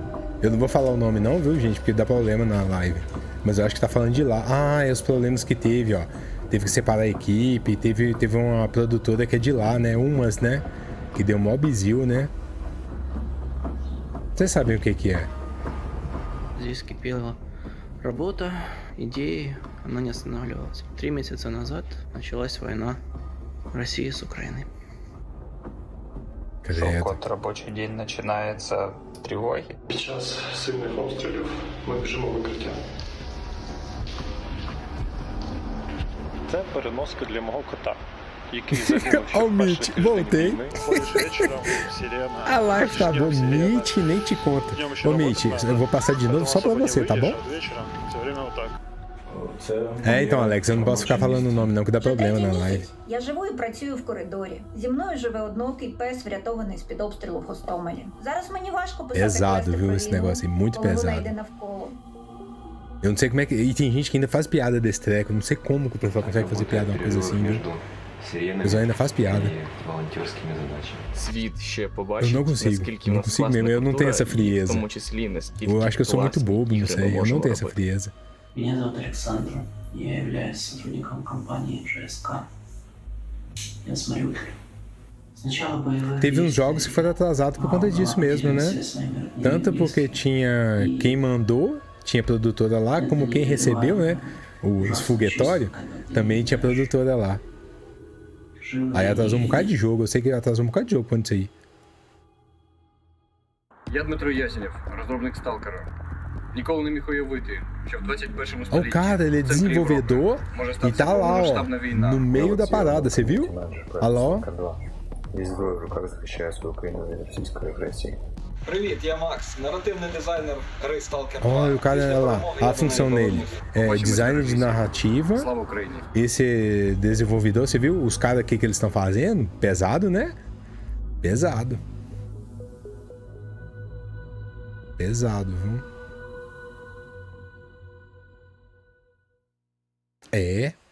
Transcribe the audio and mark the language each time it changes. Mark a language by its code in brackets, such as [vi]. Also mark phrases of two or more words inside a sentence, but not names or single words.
[pt] Eu não vou falar o nome não, viu, gente? Porque dá problema na live. Mas eu acho que tá falando de lá. Ah, é os problemas que teve, ó. Teve que separar a equipe. Teve uma produtora que é de lá, né? Umas, né? Que deu mó bizil, né? Vocês sabem o que é? [ru] Здесь кипела работа, идеи, она не останавливалась. 3 месяца назад началась война России с Украиной. [uk] От робочий день починається тривоги. Під час сильних обстрілів ми біжимо в укриття. Це переноска для мого кота, який загинув ще в перший тиждень війни. Вечором сирена. [pt] A live tá boa, Mitch nem te conta. Ô Mitch, eu vou passar de novo só pra você, tá bom? É, então, Alex, eu não posso ficar falando o nome não, que dá problema na live. [uk] Я живу і працюю в коридорі. Зі мною живе одноокий пес, врятований з-під обстрілу в Гостомелі. Зараз мені важко писати [pt] Pesado, viu, esse negócio aí, muito pesado. Eu não sei como é que... E tem gente que ainda faz piada desse treco. Eu não sei como que o pessoal consegue fazer piada uma coisa assim, viu? O pessoal ainda faz piada. Eu não consigo mesmo. Eu não tenho essa frieza. Eu acho que eu sou muito bobo, não sei. Eu não tenho essa frieza. [ru] Меня зовут Александр. Я являюсь сотрудником компании ЖСК. Я с Мариуполя. [pt] Teve uns jogos que foram atrasados por conta disso mesmo, né? Tanto porque tinha quem mandou, tinha produtora lá, como quem recebeu, né? Os foguetórios, também tinha produtora lá. Aí atrasou um bocado de jogo. Eu sei que atrasou um bocado de jogo quando isso aí. [uk] Я Дмитро Ясенєв, розробник Сталкера. Ніколи не міг уявити, що в 21 столітті [pt] O cara, ele é desenvolvedor e tá lá, ó, no meio da parada, você viu? Olha lá, ó. [uk] Привіт, я Макс, наративний дизайнер гри Stalker 2. [pt] Olha o cara, olha lá, a função nele é design de narrativa. Esse desenvolvedor, você viu os caras aqui que eles estão fazendo? Pesado, né? Pesado. Pesado, viu? É.